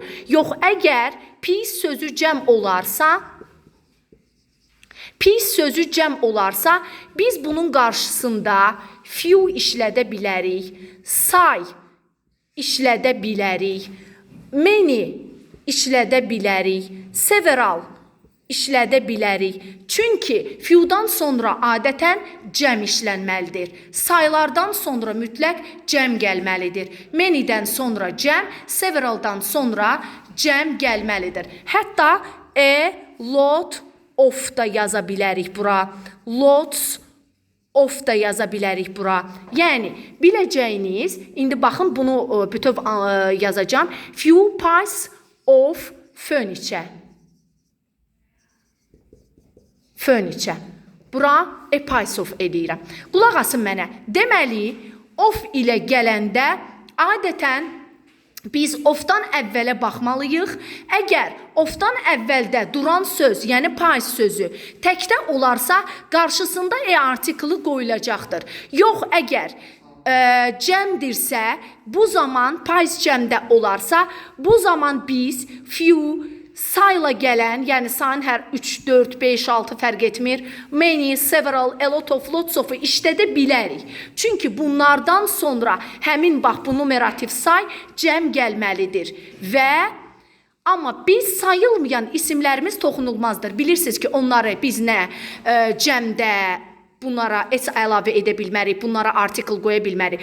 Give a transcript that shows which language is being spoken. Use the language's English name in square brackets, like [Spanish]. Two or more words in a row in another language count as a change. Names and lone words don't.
[Azerbaijani] Yox, əgər piece sözü cəm olarsa, biz bunun qarşısında few işlədə bilərik, say işlədə bilərik, many işlədə bilərik, several işlədə bilərik. Çünki few'dan sonra adətən cəm işlənməlidir. Saylardan sonra mütləq cəm gəlməlidir. Many'dən sonra cəm, severaldan sonra cəm gəlməlidir. Hətta [English] a lot of [Azerbaijani] da yaza bilərik bura. [English] Lots of [Azerbaijani] da yaza bilərik bura. Yəni, biləcəyiniz, indi baxın bunu bütöv yazacağım. [English] Few piece of furniture. Furniture. [Azerbaijani] Bura [English] a piece of [Azerbaijani] eləyirəm. Qulaq asın mənə. Deməli, of ilə gələndə adətən biz ofdan əvvələ baxmalıyıq. Əgər ofdan əvvəldə duran söz, yəni piece sözü təkdə olarsa, qarşısında artiklı qoyulacaqdır. Yox, əgər cəmdirsə, bu zaman piece cəmdə olarsa, bu zaman biz few sayla gələn, yəni sayın hər 3, 4, 5, 6 fərq etmir. [English] Many, several, a lot of, lots of [Azerbaijani] işlədə bilərik. Çünki bunlardan sonra həmin bax bu numerativ say cəm gəlməlidir. Və amma biz sayılmayan isimlərimiz toxunulmazdır. Bilirsiniz ki, onları biz nə cəmdə bunlara s əlavə edə bilmərik, bunlara artikl qoya bilmərik.